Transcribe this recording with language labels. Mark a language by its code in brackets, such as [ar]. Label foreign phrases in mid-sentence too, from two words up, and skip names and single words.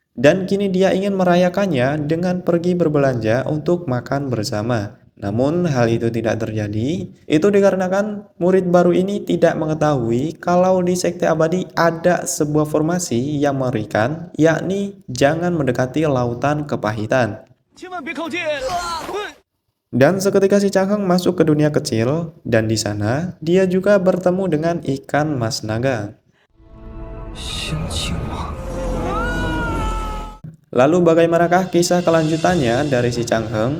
[id] Dan kini dia ingin merayakannya dengan pergi berbelanja untuk makan bersama. Namun hal itu tidak terjadi. Itu dikarenakan murid baru ini tidak mengetahui kalau di sekte abadi ada sebuah formasi yang mengerikan, yakni jangan mendekati lautan kepahitan. [zh] 千万别靠近！ [id] Dan seketika si Changheng masuk ke dunia kecil, dan di sana dia juga bertemu dengan ikan mas naga. [zh] 仙境吗？ [id] Lalu bagaimanakah kisah kelanjutannya dari si Changheng?